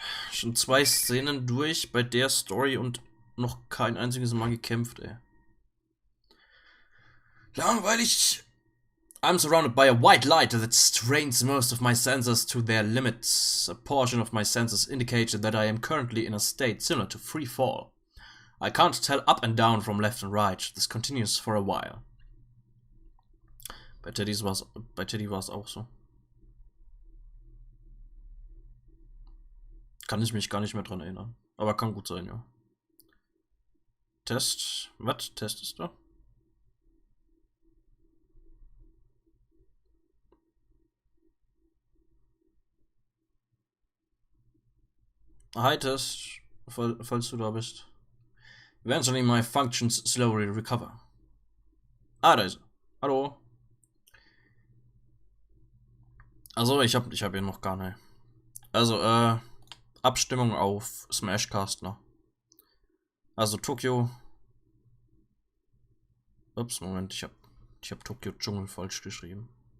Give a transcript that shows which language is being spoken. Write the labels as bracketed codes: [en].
[de] Schon 2 Szenen durch bei der Story und noch kein einziges Mal gekämpft, ey. Langweilig! [en] I'm surrounded by a white light that strains most of my senses to their limits. A portion of my senses indicates that I am currently in a state similar to free fall. I can't tell up and down from left and right. This continues for a while. [de] Bei Teddy war's auch so. Kann ich mich gar nicht mehr dran erinnern. Aber kann gut sein, ja. Test. Was testest du? Hi Test, falls du da bist. [en] Eventually my functions slowly recover. [de] Ah, da ist er. Hallo. Also, ich hab hier noch gar nicht. Also, Abstimmung auf Smashcast, ne? Also Tokio. Ups, Moment, ich hab Tokio Dschungel falsch geschrieben.